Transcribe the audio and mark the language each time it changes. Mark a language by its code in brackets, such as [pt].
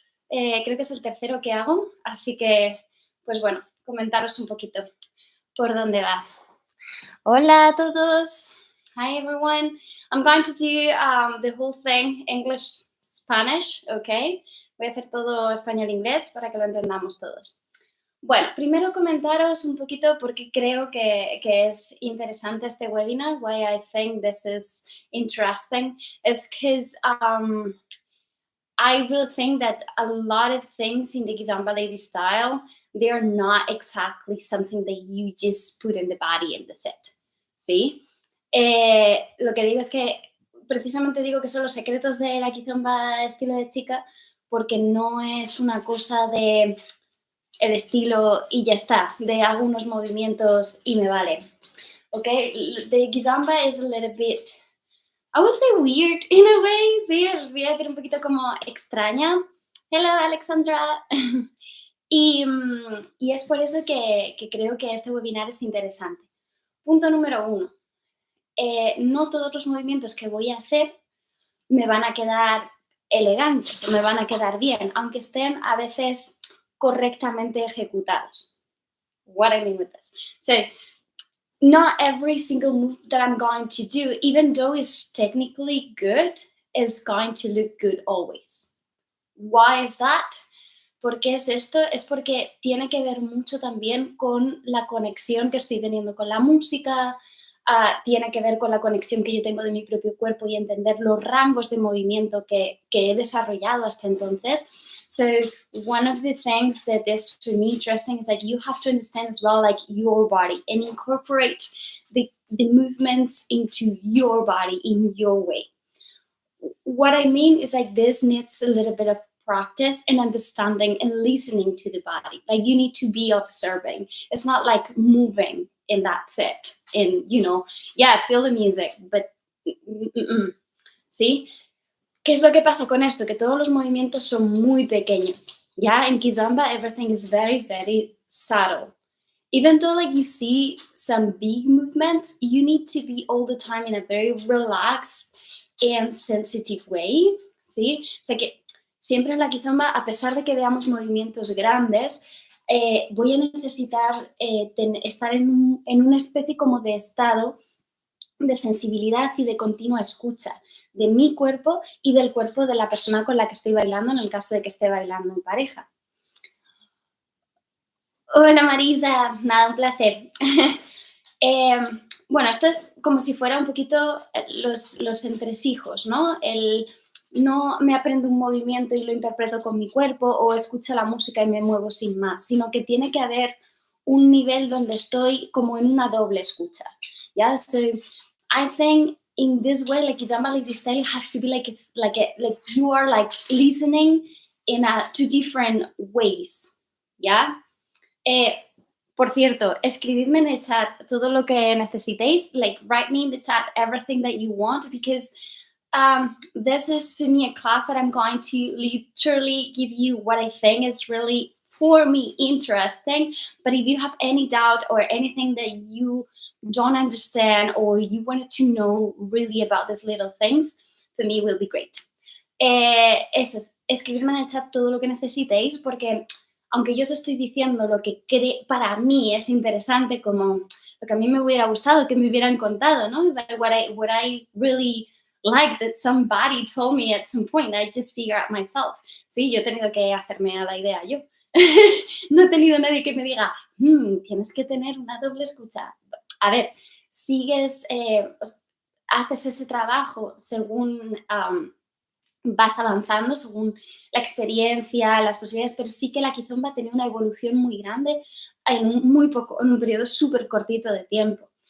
[es] Creo que es el tercero que hago, así que, pues bueno, comentaros un poquito por dónde va. Hola a todos. [en] Hi everyone. I'm going to do the whole thing English, Spanish, okay? [es] Voy a hacer todo español-inglés para que lo entendamos todos. Bueno, primero comentaros un poquito por qué creo que es interesante este webinar, [en] why I think this is interesting, is because I really think that a lot of things in the Kizomba LadyStyle, they are not exactly something that you just put in the body and that's it, ¿sí? [es] Lo que digo es que, precisamente digo que son los secretos de la Kizomba estilo de chica, porque no es una cosa de el estilo y ya está, de algunos movimientos y me vale. [en] Okay, the Kizomba is a little bit, I would say weird in a way, [es] sí, voy a decir un poquito como extraña. [en] Hello, Alexandra. [es] y es por eso que creo que este webinar es interesante. Punto número 1. No todos los movimientos que voy a hacer me van a quedar elegantes o me van a quedar bien, aunque estén a veces correctamente ejecutados. [en] What I mean with this. So, not every single move that I'm going to do, even though it's technically good, is going to look good always. Why is that? [es] ¿Por qué es esto? Es porque tiene que ver mucho también con la conexión que estoy teniendo con la música, tiene que ver con la conexión que yo tengo de mi propio cuerpo y entender los rangos de movimiento que he desarrollado hasta entonces. [en] So one of the things that is for me interesting is that you have to understand as well like your body and incorporate the movements into your body in your way. What I mean is like this needs a little bit of practice and understanding and listening to the body. Like you need to be observing. It's not like moving and that's it. And feel the music, but ¿sí? [es] ¿Qué es lo que pasa con esto? Que todos los movimientos son muy pequeños. [en] Yeah, in Kizomba, everything is very, very subtle. Even though like you see some big movements, you need to be all the time in a very relaxed and sensitive way, ¿sí? O sea que siempre en la Kizomba, a pesar de que veamos movimientos grandes, voy a necesitar estar en una especie como de estado de sensibilidad y de continua escucha de mi cuerpo y del cuerpo de la persona con la que estoy bailando, en el caso de que esté bailando en pareja. [es] Hola Marisa, nada, un placer. Bueno, esto es como si fuera un poquito los entresijos, ¿no? No me aprendo un movimiento y lo interpreto con mi cuerpo o escucho la música y me muevo sin más, sino que tiene que haber un nivel donde estoy como en una doble escucha. [en] Yeah, so I think in this way, like Kizomba LadyStyle has to be like it's like you are like listening in two different ways. Yeah. [es] Por cierto, escribidme en el chat todo lo que necesitéis. [en] Like write me in the chat everything that you want because this is for me a class that I'm going to literally give you what I think is really for me interesting. But if you have any doubt or anything that you don't understand or you wanted to know really about these little things, for me will be great. Eso, [es] escribirme en el chat todo lo que necesitéis, porque aunque yo os estoy diciendo lo que para mí es interesante, como lo que a mí me hubiera gustado, que me hubieran contado, ¿no? [en] Like what I really liked that somebody told me at some point, I just figure out myself. [es] Sí, yo he tenido que hacerme a la idea yo. No he tenido nadie que me diga, tienes que tener una doble escucha. A ver, sigues, haces ese trabajo según vas avanzando, según la experiencia, las posibilidades, pero sí que la Kizomba ha tenido una evolución muy grande en un periodo súper cortito de tiempo.